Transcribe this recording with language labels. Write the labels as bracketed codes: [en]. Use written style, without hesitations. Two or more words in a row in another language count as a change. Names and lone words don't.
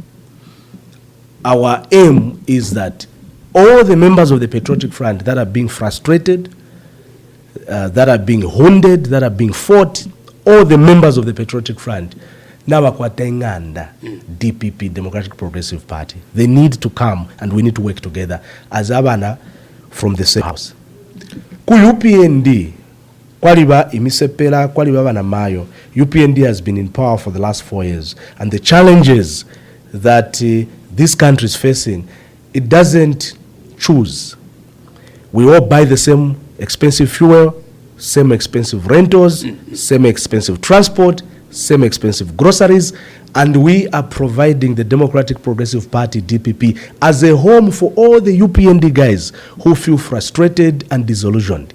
[en] Our aim is that all the members of the Patriotic Front that are being frustrated, that are being wounded, that are being fought, all the members of the Patriotic Front, DPP, Democratic Progressive Party, they need to come and we need to work together as abana from the same house. [bem] Ku UPND, kwaliba imisepela, kwaliba bana mayo, [en] UPND has been in power for the last 4 years, and the challenges that this country is facing, it doesn't choose. We all buy the same expensive fuel, same expensive rentals, same expensive transport, same expensive groceries, and we are providing the Democratic Progressive Party, DPP, as a home for all the UPND guys who feel frustrated and disillusioned.